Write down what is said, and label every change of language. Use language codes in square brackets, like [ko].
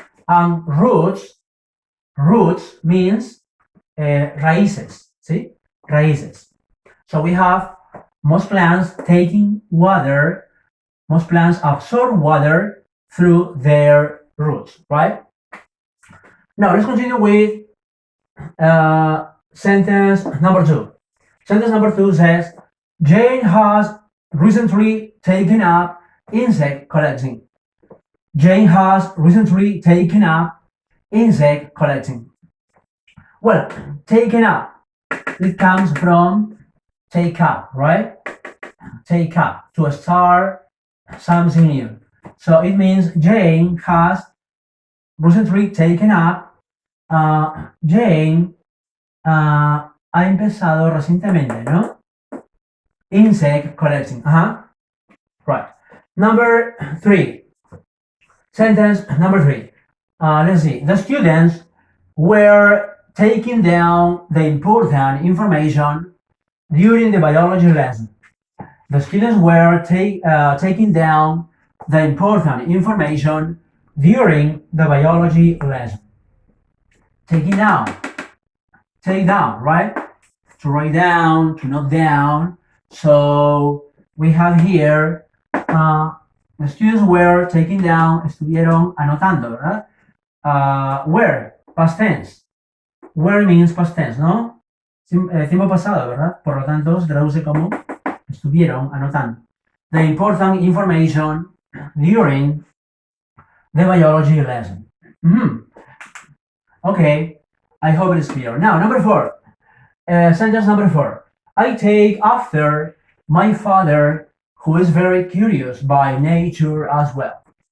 [en] And roots means [es] raíces, ¿sí? Raíces. [en] So we have most plants taking water, most plants absorb water through their roots, right? Now let's continue with sentence number two. Sentence number two says, Jane has recently taken up insect collecting. Jane has recently taken up insect collecting. Well, taken up, it comes from take up, right? Take up, to start something new. So it means Jane has recently taken up. [es] Jane ha empezado recientemente, ¿no? [en] insect collecting. Right. Number 3. Sentence number 3. Let's see. The students were taking down the important information during the biology lesson. The students were taking down the important information during the biology lesson. Taking down. Take down, right? To write down, to note down. So we have here the students were taking down, [es] estuvieron anotando, ¿verdad? [en] Were, past tense. Were means past tense, [es] ¿no? Tiempo pasado, ¿verdad? Por lo tanto, se traduce como estuvieron anotando. [en] The important information during the biology lesson. Okay, I hope it's clear. Now, number 4. Sentence number 4. I take after my father, who is very curious by nature as well.